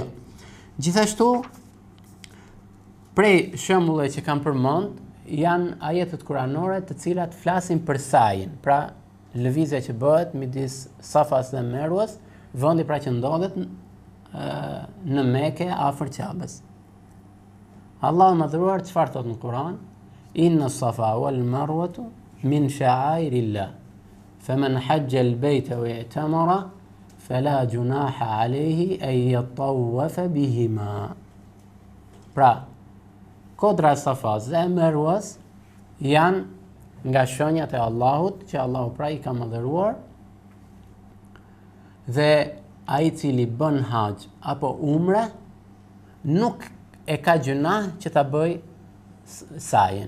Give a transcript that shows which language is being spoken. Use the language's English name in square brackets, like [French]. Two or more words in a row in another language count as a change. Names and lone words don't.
[Albanian] Gjithashtu, prej shembulleve që kam përmend, janë ajetet kuranore të cilat flasin për sajin, pra lëvizja që bëhet midis Safas dhe Merwas, vendi pra që ndodhet në Mekë afër Ka'bes. Allahu më dhuruar çfarë thot në Kur'an? [Arabic] إن الصفا والمروة من شعائر الله. فمن حج البيت واعتمر فلا جناح عليه أن يطوف بهما. [Albanian] Pra, kodra e Safas dhe Merwas janë nga shenjat e Allahut, që Allahu pra i ka madhëruar, dhe ai i cili bën haxh apo umre nuk e ka gjuna që ta bëj sajin.